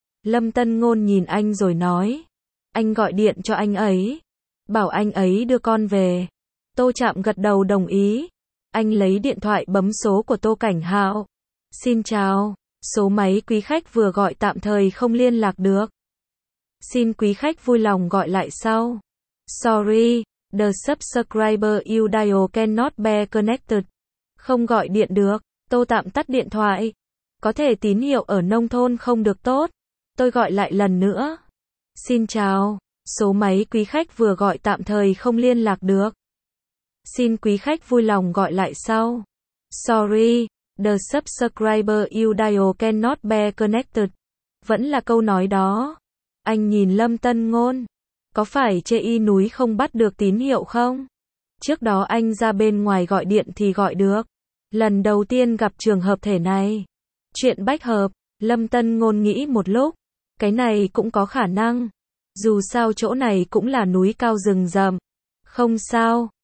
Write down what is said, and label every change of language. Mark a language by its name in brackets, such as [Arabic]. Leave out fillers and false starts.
[Vietnamese] Lâm Tân Ngôn nhìn anh rồi nói, anh gọi điện cho anh ấy, bảo anh ấy đưa con về. Tô Trạm gật đầu đồng ý. Anh lấy điện thoại bấm số của Tô Cảnh Hạo. Xin chào, số máy quý khách vừa gọi tạm thời không liên lạc được. Xin quý khách vui lòng gọi lại sau. [English] Sorry, the subscriber you dial cannot be connected. [Vietnamese] Không gọi điện được. Tô Tạm tắt điện thoại. Có thể tín hiệu ở nông thôn không được tốt. Tôi gọi lại lần nữa. Xin chào, số máy quý khách vừa gọi tạm thời không liên lạc được. Xin quý khách vui lòng gọi lại sau. [English] Sorry, the subscriber you dial cannot be connected. [Vietnamese] Vẫn là câu nói đó. Anh nhìn Lâm Tân Ngôn. Có phải chê y núi không bắt được tín hiệu không? Trước đó anh ra bên ngoài gọi điện thì gọi được. Lần đầu tiên gặp trường hợp thể này. Chuyện bách hợp, Lâm Tân Ngôn nghĩ một lúc. Cái này cũng có khả năng. Dù sao chỗ này cũng là núi cao rừng rậm. Không sao.